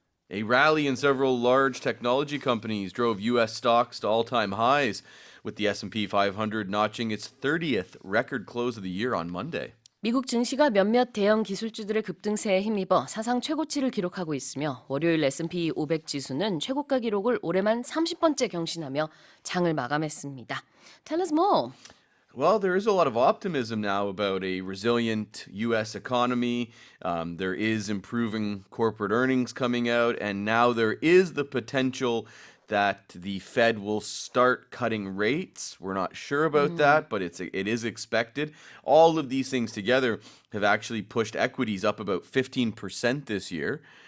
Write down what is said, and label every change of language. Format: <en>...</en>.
<en>A rally in several large technology companies drove US stocks to all-time highs, with the S&P 500 notching its 30th record close of the year on Monday.</en> <ko>미국 증시가 몇몇 대형 기술주들의 급등세에 힘입어 사상 최고치를 기록하고 있으며 월요일 S&P 500 지수는 최고가 기록을 올해만 30번째 경신하며 장을 마감했습니다.</ko> <en>Tell us more. Well, there is a lot of optimism now about a resilient U.S. economy. There is improving corporate earnings coming out, and now there is the potential that the Fed will start cutting rates. We're not sure about that, but it is expected. All of these things together have actually pushed equities up about 15% this year.</en>